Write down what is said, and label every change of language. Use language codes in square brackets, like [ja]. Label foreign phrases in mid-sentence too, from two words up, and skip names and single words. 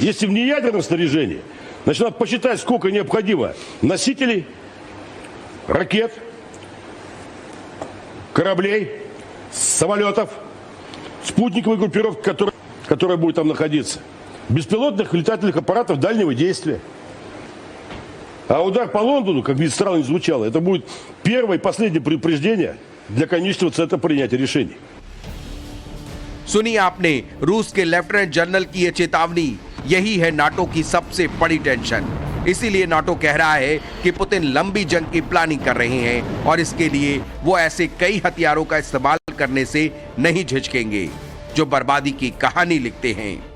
[ru] Если в неядерном снаряжении, значит, надо посчитать, сколько необходимо носителей, ракет, кораблей, самолетов, спутниковой группировки, которая будет там находиться, беспилотных летательных аппаратов дальнего действия. А удар по Лондону, как бы странно ни звучало, это будет первое и последнее предупреждение для конечного центра принятия решений. [hi] सुनिए आपने रूस के लेफ्टिनेंट जनरल की यह चेतावनी। यही है नाटो की सबसे बड़ी टेंशन। इसीलिए नाटो कह रहा है कि पुतिन लंबी जंग की प्लानिंग कर रहे हैं और इसके लिए वो ऐसे कई हथियारों का इस्तेमाल करने से नहीं झिझकेंगे जो बर्बादी की कहानी लिखते हैं।